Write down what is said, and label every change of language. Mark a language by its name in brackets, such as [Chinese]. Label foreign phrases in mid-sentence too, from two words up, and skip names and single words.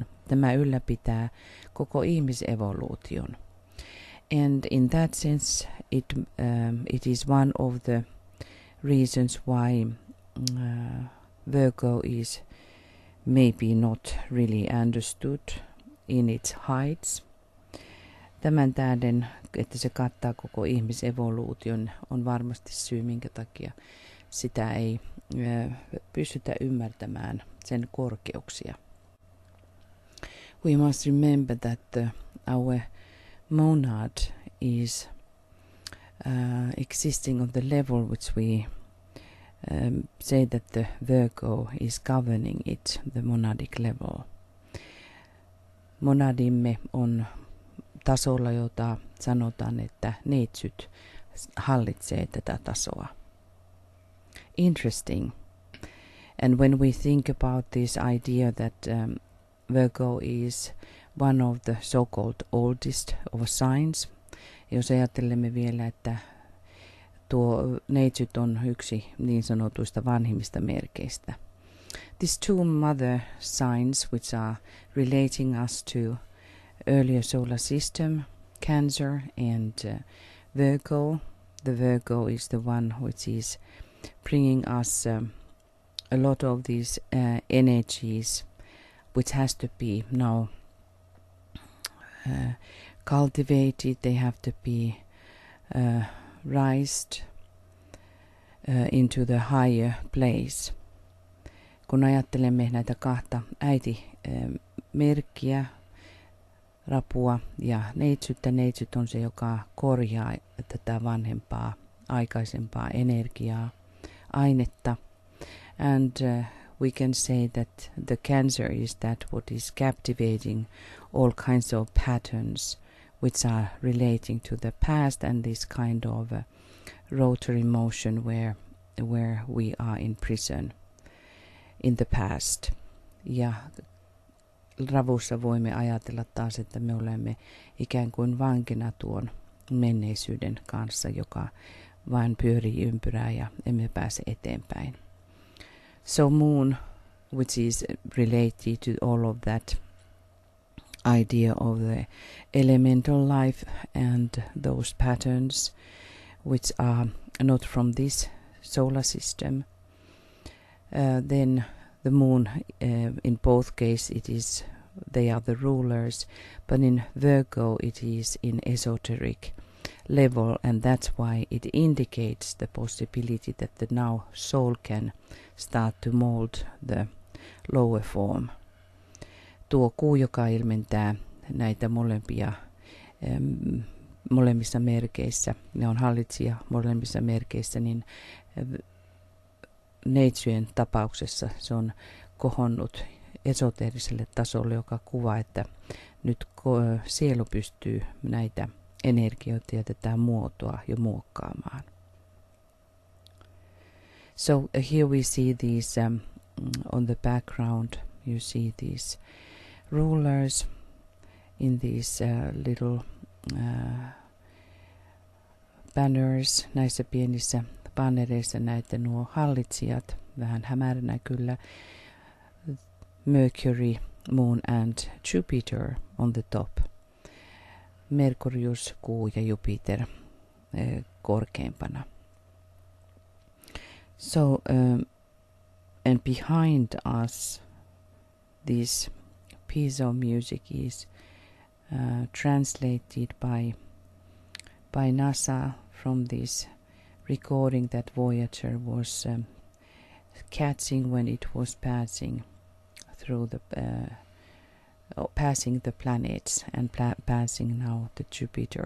[Finnish] Tämä ylläpitää koko ihmisevoluution. [English] And in that sense, it is one of the reasons why Virgo is maybe not really understood in its heights. [Finnish] Tämän tähden, että se kattaa koko ihmisevoluution, on varmasti syy, minkä takia sitä ei pystytä ymmärtämään sen korkeuksia. [English] We must remember that our monad is existing on the level which we say that the Virgo is governing it, the monadic level. [Finnish] Monadimme on tasolla, jota sanotaan, että neitsyt hallitsee tätä tasoa. [English] Interesting. And when we think about this idea that Virgo is one of the so-called oldest of signs, [Finnish] jos ajattelemme vielä, että tuo neitsyt on yksi niin sanotuista vanhimmista merkeistä. [English] These two mother signs which are relating us to earlier solar system, Cancer and Virgo. The Virgo is the one which is bringing us a lot of these energies which has to be now cultivated. They have to be raised into the higher place. [Finnish] Kun ajattelemme näitä kahta äiti-merkkiä, rapua ja neitsyttä, neitsyt on se, joka korjaa tätä vanhempaa, aikaisempaa energiaa, ainetta. [English] And we can say that the Cancer is that what is captivating all kinds of patterns which are relating to the past and this kind of rotary motion where we are in prison in the past. [Finnish] Ja ravussa voimme ajatella taas, että me olemme ikään kuin vankina tuon menneisyyden kanssa, joka vain pyörii ympyrää ja emme pääse eteenpäin. [English] So moon, which is related to all of that idea of the elemental life and those patterns which are not from this solar system, then the moon, in both cases, they are the rulers, but in Virgo it is in esoteric level, and that's why it indicates the possibility that the now soul can start to mold the lower form. [Finnish] Tuo kuu, joka ilmentää näitä molempia molemmissa merkeissä, ne on hallitsija molemmissa merkeissä, niin neitsyen tapauksessa se on kohonnut esoteeriselle tasolle, joka kuvaa, että nyt sielu pystyy näitä energioita ja tätä muotoa jo muokkaamaan. [English] So here we see these on the background, you see these rulers in these little banners, [Finnish] näissä pienissä bannereissa näitä nuo hallitsijat, vähän hämäränä kyllä, [English] Mercury, Moon and Jupiter on the top. [Finnish] Merkurius, kuu ja Jupiter korkeimpana. [English] So, and behind us, this piece of music is translated by NASA from this recording that Voyager was catching when it was passing through passing the planets and passing now the Jupiter.